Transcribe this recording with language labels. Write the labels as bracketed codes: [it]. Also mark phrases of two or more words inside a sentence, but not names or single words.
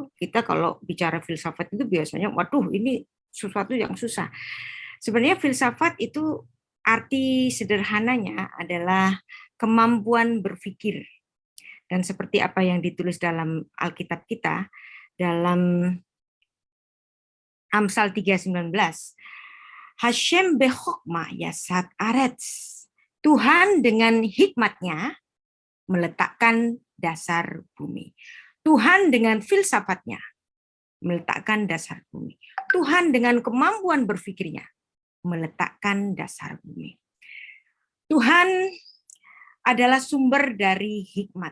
[id] Kita kalau bicara filsafat itu biasanya, waduh, ini sesuatu yang susah. Sebenarnya filsafat itu arti sederhananya adalah kemampuan berpikir. Dan seperti apa yang ditulis dalam Alkitab kita, dalam Amsal 3:19, [he] השם בחכמה יסד ארץ. [id] Tuhan dengan hikmatnya meletakkan dasar bumi. Tuhan dengan filsafatnya meletakkan dasar bumi. Tuhan dengan kemampuan berpikirnya meletakkan dasar bumi. Tuhan adalah sumber dari hikmat.